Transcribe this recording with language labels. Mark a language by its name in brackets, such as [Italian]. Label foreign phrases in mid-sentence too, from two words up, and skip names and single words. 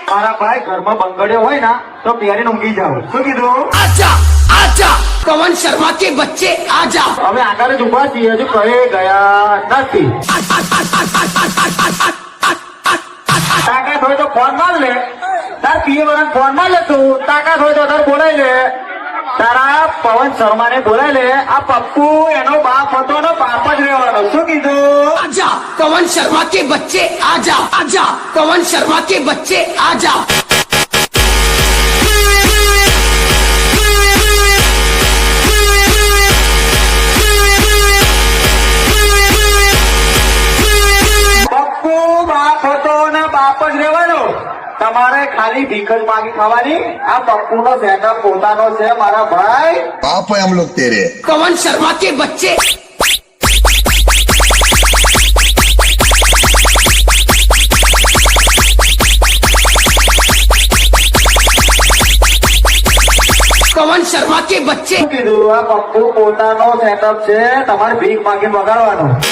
[Gujarati] તારા ભાઈ ઘરમાં બંગડ્યો હોય ને તો પહેરીને ઊંઘી જાવ. શું કીધું? [Hindi] आजा आजा पवन शर्मा के बच्चे आजा [Gujarati] હવે આગળ જ ઉભા છીએ, હજુ કહે ગયા નથી. તાકાત હોય તો ફોન માર લે, તાર પીએ વાળા ફોન માર લે તું. તાકાત હોય તો તાર બોલાય લે, તારા પવન શર્મા ને બોલાય લે. આ પપ્પુ એનો બાપ હતો ને બાપ જ રહેવાનો. શું કીધું? [Hindi] आजा पवन शर्मा के बच्चे आजा आजा पवन शर्मा के बच्चे आजा [Gujarati] પપ્પુ બાપ હતો ને બાપ જ રહેવાનો. તમારે ખાલી ભીખ જ માગી ખાવાની. આ પપ્પુ નો સેટઅપ પોતાનો છે મારા ભાઈ. [Hindi] बाप है हम लोग तेरे। पवन शर्मा के बच्चे पवन शर्मा के बच्चे [Gujarati] શું કીધું? આ પપ્પુ પોતાનો સેટઅપ છે, તમારે ભીખ માગીને વગાડવાનો.